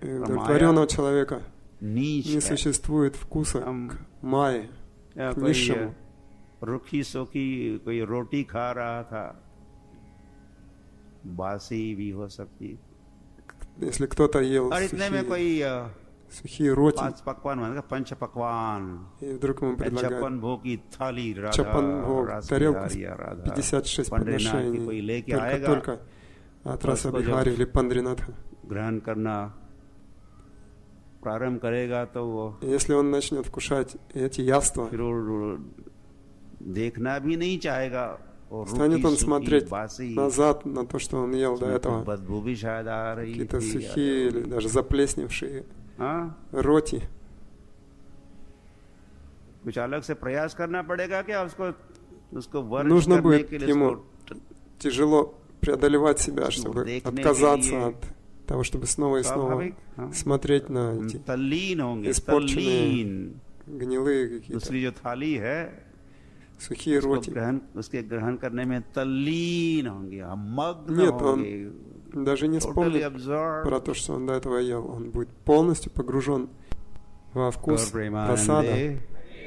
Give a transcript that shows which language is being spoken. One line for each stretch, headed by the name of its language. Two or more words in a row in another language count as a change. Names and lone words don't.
Russian: и
Hindi: और
Russian: удовлетворенного
Hindi: माया
Russian: человека
Hindi: नीच
Russian: не
Hindi: है।
Russian: существует вкуса
Hindi: हम
Russian: к майе,
Hindi: या
Russian: к
Hindi: कोई
Russian: низшему.
Hindi: रुखी सूखी कोई रोटी खा रहा था, बासी भी हो सकती,
Russian: Если кто-то ел
Hindi: और इतने में कोई
Russian: сухие роти,
Hindi: पांच पकवान मतलब पंच पकवान,
Russian: и вдруг ему предлагают
Hindi: छप्पन भोग की थाली, राधा чапан भोग, रस
Russian: тарелку
Hindi: बिहारी या राधा
Russian: 56
Hindi: पंडरीनाथ की कोई
Russian: подношений,
Hindi: लेके आएगा,
Russian: только от Раса
Hindi: उसको जब
Russian: Бихари или Пандринатха.
Hindi: ग्रहण करना प्रारंभ करेगा तो वो
Russian: И если он начнет вкушать эти яства,
Hindi: फिर वो देखना भी नहीं चाहेगा, और
Russian: станет
Hindi: रूखी
Russian: он
Hindi: सूखी
Russian: смотреть
Hindi: बासी
Russian: назад на то, что он ел до
Hindi: उसमें तो
Russian: этого,
Hindi: बदबू भी शायद आ रही
Russian: какие-то
Hindi: थी,
Russian: сухие или даже заплесневшие
Hindi: हाँ,
Russian: роти.
Hindi: कुछ अलग से प्रयास करना पड़ेगा क्या उसको वर्ज
Russian: Нужно
Hindi: करने
Russian: будет
Hindi: के लिए,
Russian: ему
Hindi: उसको
Russian: тяжело преодолевать себя, чтобы
Hindi: देखने के
Russian: отказаться
Hindi: लिए
Russian: от того, чтобы снова и снова
Hindi: स्वाभाविक, हाँ,
Russian: смотреть на
Hindi: हम
Russian: эти
Hindi: तल्लीन होंगे,
Russian: испорченные
Hindi: तल्लीन।
Russian: гнилые какие-то
Hindi: दूसरी जो थाली है
Russian: сухие роти.
Hindi: उसके ग्रहण करने में तल्लीन होंगे, हम मग्न
Russian: Нет, он
Hindi: होंगे,
Russian: даже не
English: totally
Russian: вспомнит
English: absorbed.
Russian: про то, что он до этого ел. Он будет полностью погружен во вкус Gaur Premanande прасада.